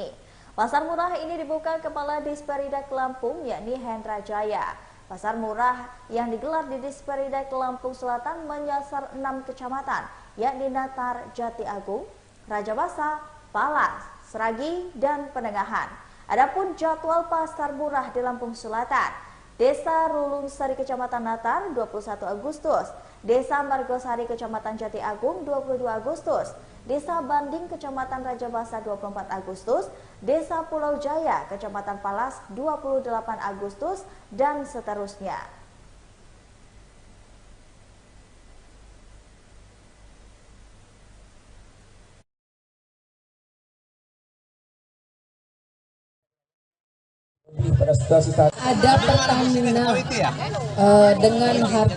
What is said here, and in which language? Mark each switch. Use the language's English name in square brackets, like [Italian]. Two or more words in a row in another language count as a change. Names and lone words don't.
[Indonesian] Pasar murah ini dibuka Kepala Disperindak Lampung yakni Hendra Jaya. Pasar murah yang digelar di Disperindak Lampung Selatan menyasar 6 kecamatan yakni Natar, Jati Agung, Raja Basa, Palas, Seragi, dan Penengahan. Adapun jadwal pasar murah di Lampung Selatan, Desa Rulung Sari Kecamatan Natar 21 Agustus, Desa Margosari Kecamatan Jati Agung 22 Agustus, Desa Banding Kecamatan Raja Basa 24 Agustus, Desa Pulau Jaya Kecamatan Palas 28 Agustus, dan seterusnya. Ada Pertamina dengan harga